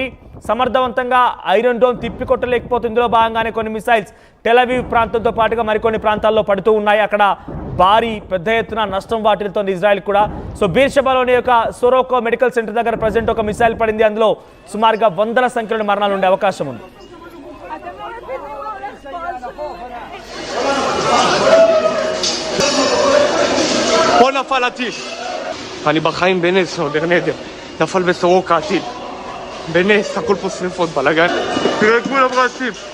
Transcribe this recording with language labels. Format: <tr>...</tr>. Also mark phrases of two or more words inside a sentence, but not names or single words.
<te>సమర్థవంతంగా ఐరన్ డోమ్ తిప్పికొట్టలేకపోతుంది. ఇందులో భాగంగానే కొన్ని మిసైల్స్ టెలవీవ్ ప్రాంతంతో పాటుగా మరికొన్ని ప్రాంతాల్లో పడుతూ ఉన్నాయి. అక్కడ భారీ పెద్ద ఎత్తున నష్టం వాటిల్తోంది ఇజ్రాయెల్ కూడా. సో బీర్షెబాలోని యొక్క సొరోకో మెడికల్ సెంటర్ దగ్గర ప్రజెంట్ ఒక మిసైల్ పడింది. అందులో సుమారుగా వందల సంఖ్యలో మరణాలు ఉండే అవకాశం ఉంది.</te> <he>פה נפל הטיל. אני בחיים בנס, עוד נדר. נפל בסורוקה הטיל. בנס, הכל פה שריפות, בלגן. תראו את כולם רצים.</he>